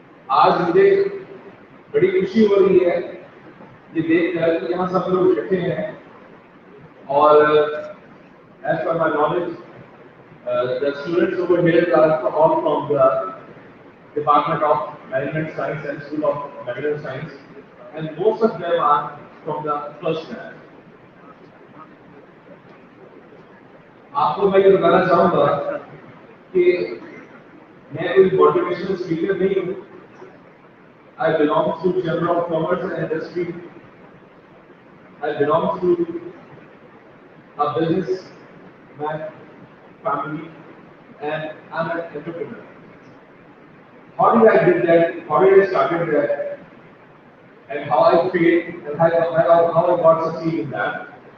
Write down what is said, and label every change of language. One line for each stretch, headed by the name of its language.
Hindi: आज मुझे बड़ी खुशी हो रही है ये देखकर कि यहाँ सब लोग इकट्ठे हैं और
English: as per my knowledge, the students over here are all from the Department of Management Science and School of Management Science, and most of them are from the first year.
Hindi: आपको मैं ये बताना चाहूँगा कि मैं कोई मोटिवेशनल स्पीकर नहीं हूँ।
English: I belong to Chamber of Commerce and Industry. I belong to a businessman family, and I'm an entrepreneur. How did I did that? How did I started that? And how I create and how I got succeed in that?